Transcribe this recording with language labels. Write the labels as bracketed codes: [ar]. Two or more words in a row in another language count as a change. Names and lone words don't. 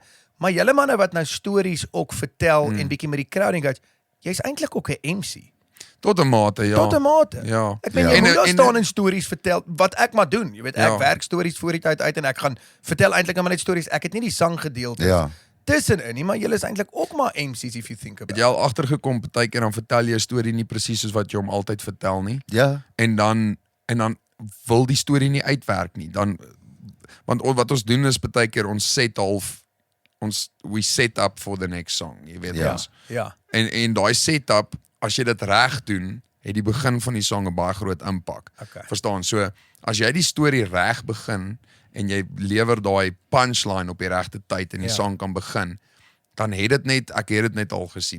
[af] Maar julle manne wat nou stories ook vertel en bietjie met die crowd engage, jy's eintlik ook 'n MC. Tot 'n mate, ja. Tot 'n mate. Ja. Ek meen Ja. jy moet daar En- staan en stories vertel wat ek maar doen. Jy weet ek Ja. werk stories voor die tyd uit en ek gaan vertel eintlik maar net stories. Ek het nie die sanggedeelte Ja. tussenin nie, maar julle is eintlik ook maar MC's [en] if you think [af] Het [en] about [af] jy [en] it. [af] al agtergekom partykeer dan vertel jy 'n storie nie presies soos wat jy hom altyd vertel nie. Ja, En dan wil die storie nie uitwerk nie. Want wat ons doen is partykeer ons [en] we set up for the next song, [af] jy weet Ja. ons. Ja. En daai setup, as jy dit reg doen, het die begin van die song 'n baie groot impak. Okay. Verstaan? So as jy die storie reg begin en jy lewer daai punchline op die regte tyd en die Ja. song kan begin, dan het ek het dit net al gesien.